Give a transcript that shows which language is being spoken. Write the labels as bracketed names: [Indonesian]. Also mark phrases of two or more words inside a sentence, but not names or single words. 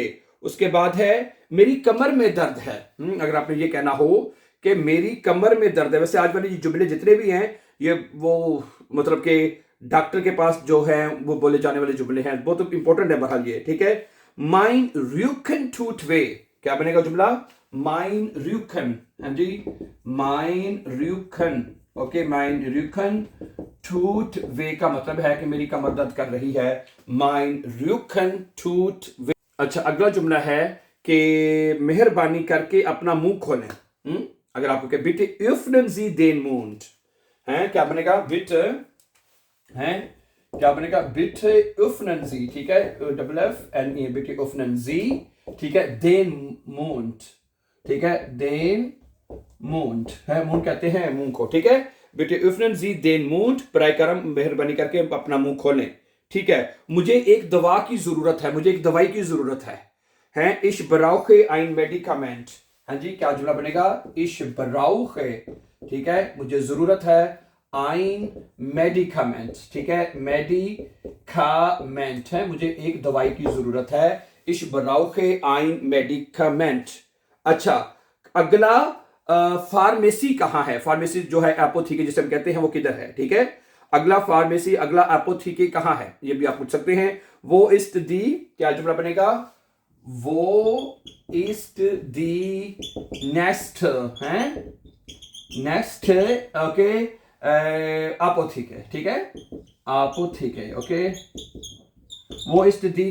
[Hindi] उसके बाद है मेरी कमर में दर्द है, अगर आपने ये कहना हो कि मेरी कमर में दर्द है, वैसे आज वाले जुमले जितने भी हैं ये वो मतलब कि डॉक्टर के पास जो है वो बोले जाने वाले जुमले हैं, बहुत इंपॉर्टेंट है बहरहाल ये, ठीक है, [German] Mein Rücken tut weh, [Hindi] क्या बनेगा जुमला, [German] Mein Rücken, [Hindi] हाँ जी, [German] Mein Rücken, [Hindi] ओके, [German] Mein Rücken tut weh [Hindi] का मतलब है कि मेरी कमर दर्द कर रही है, [German] Mein Rücken tut weh. [Hindi] अच्छा, अगला जुमला है कि मेहरबानी करके अपना मुंह खोलें, अगर आपको कहे [German] Bitte öffnen Sie den Mund [Hindi] है, क्या बनेगा, बिटे है, क्या बनेगा, [German] Bitte öffnen Sie, [Hindi] ठीक है, [German] FFNE, Bitte öffnen Sie, [Hindi] ठीक है, [German] den Mund, [Hindi] ठीक है, [German] den Mund [Hindi] है, मुंह कहते हैं मुंह को, ठीक है, [German] Bitte öffnen Sie den Mund, [Hindi] बराए करम मेहरबानी करके अपना मुंह खोलें, ठीक है, मुझे एक दवा की जरूरत है, मुझे एक दवाई की जरूरत है, [German] ich brauche ein Medikament, [Hindi] हाँ जी, क्या जुमला बनेगा, [German] ich brauche, [Hindi] ठीक है, मुझे जरूरत है, [German] ein Medikament, [Hindi] ठीक है, medicament है, मुझे एक दवाई की जरूरत है, [German] ich brauche ein Medikament। [Hindi] अच्छा, अगला फार्मेसी कहाँ है, फार्मेसी जो है एपोथेकी जिसे हम कहते हैं वो किधर है, ठीक है, अगला फार्मेसी, अगला एपोथेकी कहाँ है, ये भी आप पूछ सकते हैं, [German] Wo ist die, [Hindi] क्या जुमला बनेगा, [German] Wo ist die nächste [Hindi] है, नेक्स्ट, ओके, एपोथेकी, ठीक है, एपोथेकी, ओके, [German] Wo ist die